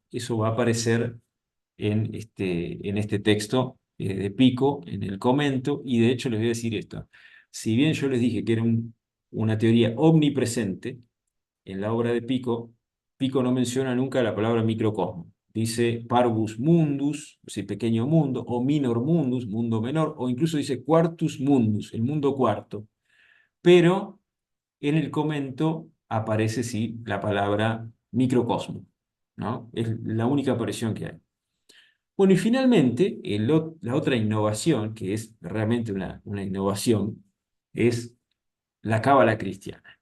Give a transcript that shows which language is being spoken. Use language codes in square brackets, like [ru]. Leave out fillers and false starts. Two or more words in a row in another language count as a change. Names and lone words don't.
[es] Eso va a aparecer en este texto de Pico, en el comento, y de hecho les voy a decir esto. Si bien yo les dije que era una teoría omnipresente, en la obra de Pico, Pico no menciona nunca la palabra microcosmo. [la] Dice parvus mundus, [es] o sea, pequeño mundo, o [la] minor mundus, [es] mundo menor, o incluso dice [la] quartus mundus, [es] el mundo cuarto. Pero en el comento aparece sí la palabra microcosmo, ¿no? Es la única aparición que hay. Bueno, y finalmente, la otra innovación, que es realmente una innovación, es la cábala cristiana.